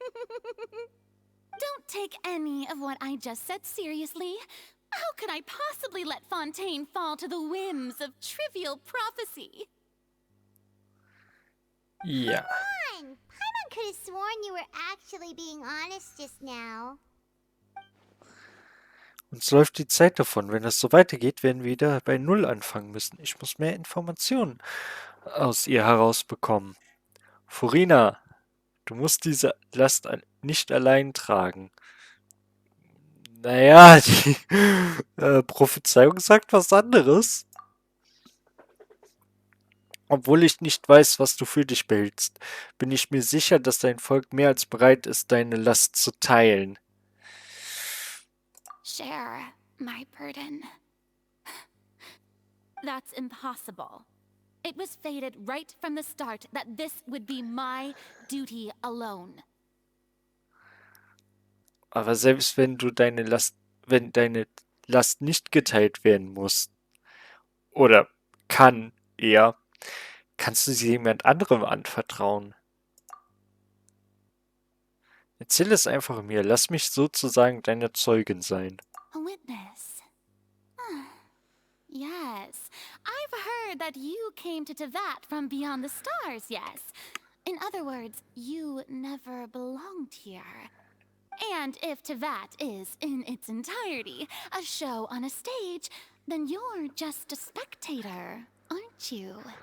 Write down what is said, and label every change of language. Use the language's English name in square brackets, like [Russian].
[English] Don't take any of what I just said seriously. How could I possibly let Fontaine fall to the whims of trivial prophecy? [German] Ja. [English] Come on! Paimon could have sworn you were actually being honest just now. [German] Uns läuft die Zeit davon. Wenn das so weitergeht, werden wir wieder bei Null anfangen müssen. Ich muss mehr Informationen aus ihr herausbekommen. Furina, du musst diese Last nicht allein tragen. Naja, die Prophezeiung sagt was anderes. Obwohl ich nicht weiß, was du für dich behältst, bin ich mir sicher, dass dein Volk mehr als bereit ist, deine Last zu teilen. [English] Share my burden. That's impossible. It was fated right from the start that this would be my duty alone. [German] Aber selbst wenn deine Last nicht geteilt werden muss, oder kann eher, kannst du sie jemand anderem anvertrauen. Erzähl es einfach mir, lass mich sozusagen deine Zeugin sein. [English] A witness. Yes, I've heard that you came to Tevat from beyond the stars, yes. In other words, you never belonged here. And if Tevat is, in its entirety, a show on a stage, then you're just a spectator, aren't you?